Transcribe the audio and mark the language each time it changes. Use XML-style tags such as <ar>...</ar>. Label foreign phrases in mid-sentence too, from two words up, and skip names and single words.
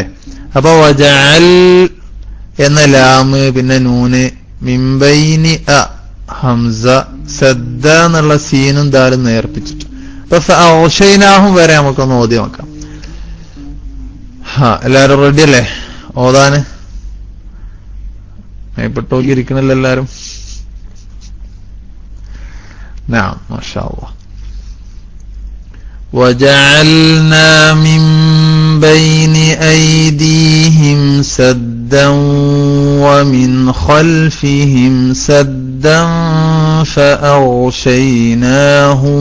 <ml>അപ്പൊ വജഅൽ എന്ന ലാമ് പിന്നെ നൂന് മിംബൈനി ഹംസ സദ്ദ എന്നുള്ള സീനും ദാലും നേർപ്പിച്ചിട്ട് അപ്പൊ ഫഅഗ്ശൈനാഹും വരെ നമുക്കൊന്ന് ഓതി നോക്കാം. എല്ലാരും റെഡി അല്ലേ ഓതാന്? മേപ്പെട്ടോക്കി ഇരിക്കണല്ലോ എല്ലാരും.</ml> <ar>نعم ما شاء الله. وجعلنا من بين أيديهم سدا ومن خلفهم سدا فأغشيناهم.</ar>